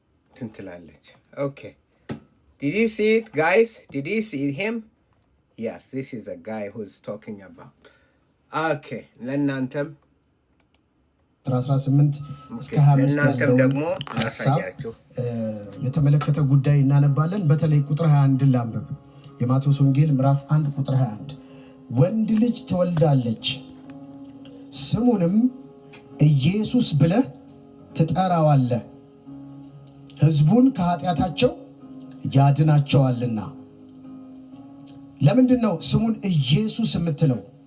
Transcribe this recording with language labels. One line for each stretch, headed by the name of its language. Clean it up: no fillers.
Amharic: ትንትላለች። Okay.
English: Did you see it, guys? Did you see him? Yes, this is a guy who's talking about.
Amharic: Okay. ለእናንተም 18 እስከ 25 ያለውን ሐሳብ የተመለከተ ጉዳይ እናነባለን። በተለይ ቁጥር 21 ላንብብ። የማቴዎስ ወንጌል ምዕራፍ 1 ቁጥር 21 ወንድ ልጅ ትወልዳለች፣ ስሙንም ኢየሱስ ብለህ ትጠራዋለህ፣ ሕዝቡን ከኃጢአታቸው ያድናቸዋልና። ለምንድን ነው ስሙን ኢየሱስ የምትለው?